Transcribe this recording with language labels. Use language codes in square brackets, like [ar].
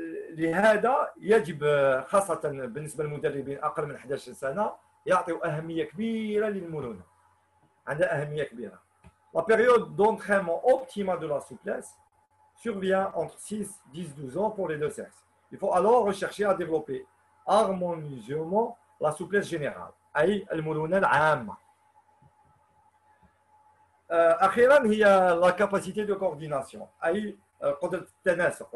[ar] لهذا يجب خاصة بالنسبة للمدربين أقل من 11 سنة يعطيوا أهمية كبيرة للمرونة. عندها أهمية كبيرة. [fr] La période d'entraînement optimale de la souplesse survient entre 6, 10, 12 ans pour les deux sexes. Il faut alors rechercher à développer harmonieusement la souplesse générale [ar] أي المرونة العامة. أخيرا هي [fr] la capacité de coordination [ar] أي قدرة التناسق.